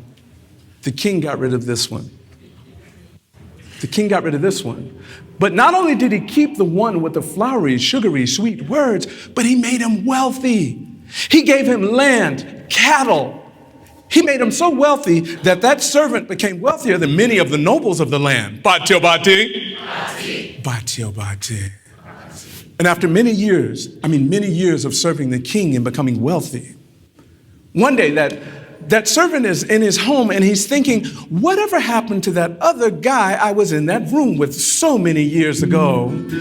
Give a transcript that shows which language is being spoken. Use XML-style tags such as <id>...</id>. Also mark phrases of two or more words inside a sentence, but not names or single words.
<en>The king got rid of this one. The king got rid of this one. But not only did he keep the one with the flowery, sugary, sweet words, but he made him wealthy. He gave him land, cattle. He made him so wealthy that that servant became wealthier than many of the nobles of the land. Batio bati. Batio bati. And after many years of serving the king and becoming wealthy, one day that servant is in his home and he's thinking, whatever happened to that other guy I was in that room with so many years ago?</en>